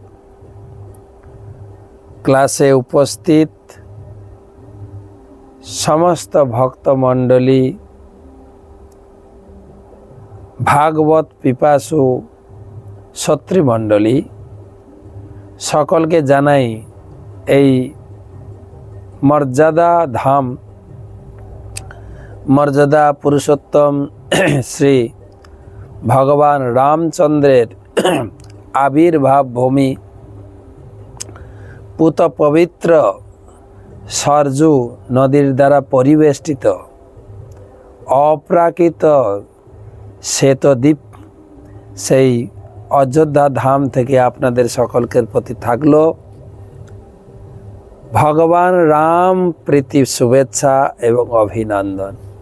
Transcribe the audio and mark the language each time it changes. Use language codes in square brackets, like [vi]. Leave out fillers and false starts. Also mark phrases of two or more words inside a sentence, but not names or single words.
[bn] ক্লাসে উপস্থিত সমস্ত ভক্ত মণ্ডলী ভাগবত পিপাসু ছত্রী মণ্ডলী সকলকে জানাই এই মর্যাদা ধাম মর্যাদা পুরুষোত্তম শ্রী ভগবান রামচন্দ্রের আবির্ভাব ভূমি পুত পবিত্র সরজু নদীর দ্বারা পরিবেষ্টিত অপ্রাকৃত শ্বেতদ্বীপ সেই অযোধ্যা ধাম থেকে আপনাদের সকলের প্রতি থাকলো ভগবান রাম প্রীতি শুভেচ্ছা এবং অভিনন্দন।